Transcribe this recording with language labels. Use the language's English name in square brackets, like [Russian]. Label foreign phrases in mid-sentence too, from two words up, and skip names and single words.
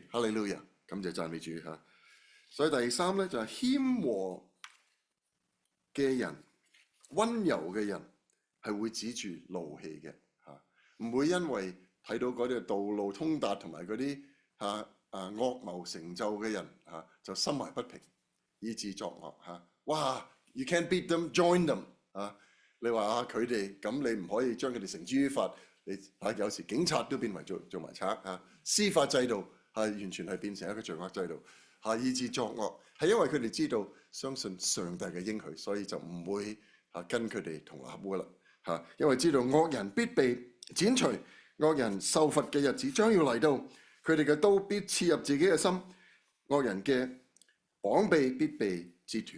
[Cantonese] 哈利路亞，感謝讚美主嚇。所以第3咧就係謙和嘅人、溫柔嘅人係會止住怒氣嘅嚇，唔會因為睇到嗰啲道路通達同埋嗰啲惡謀成就嘅人就心懷不平，以致作惡嚇。哇！ [English] You can't beat them, join them [Cantonese] 你話佢哋咁，你唔可以將佢哋繩之於法。你有時警察都變為做埋賊司法制度完全係變成一個罪惡制度以致作惡，係因為佢哋知道相信上帝嘅應許，所以就唔會跟佢哋同流合污啦因為知道惡人必被剪除，惡人受罰嘅日子將要嚟到，佢哋嘅刀必刺入自己嘅心，惡人嘅膀臂必被折斷。